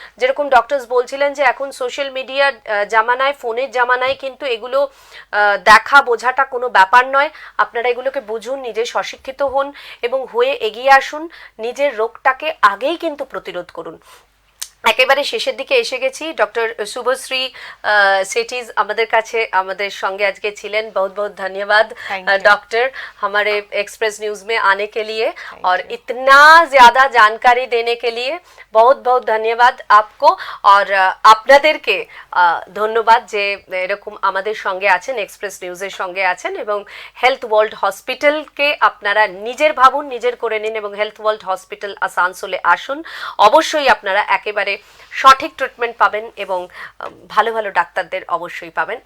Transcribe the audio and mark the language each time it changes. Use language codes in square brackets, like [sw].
[bn] যেরকম ডক্টরস বলছিলেন যে এখন সোশ্যাল মিডিয়ার জামানায়, ফোনের জামানায় কিন্তু এগুলো দেখা বোঝাটা কোনো ব্যাপার নয়। আপনারা এগুলোকে বুঝুন, নিজে সশিক্ষিত হন এবং হয়ে এগিয়ে আসুন। নিজের রোগটাকে আগেই কিন্তু প্রতিরোধ করুন। একেবারে শেষের দিকে এসে গেছি। ডক্টর শুভশ্রী सेठीज আমাদের কাছে আমাদের সঙ্গে আজকে ছিলেন। [hi] बहुत बहुत धन्यवाद डॉक्टर हमारे एक्सप्रेस न्यूज़ में आने के लिए और इतना ज़्यादा जानकारी देने के लिए बहुत बहुत धन्यवाद आपको। [bn] और আপনাদেরকে ধন্যবাদ যে এরকম আমাদের সঙ্গে আছেন, এক্সপ্রেস নিউজের সঙ্গে আছেন, এবং হেলথ ওয়ার্ল্ড হসপিটালকে আপনারা নিজের ভাবুন, নিজের করে নিন, এবং হেলথ ওয়ার্ল্ড হসপিটাল আসানসোলে আসুন। অবশ্যই আপনারা একেবারে সঠিক ট্রিটমেন্ট পাবেন এবং ভালো ভালো ডাক্তারদের অবশ্যই পাবেন।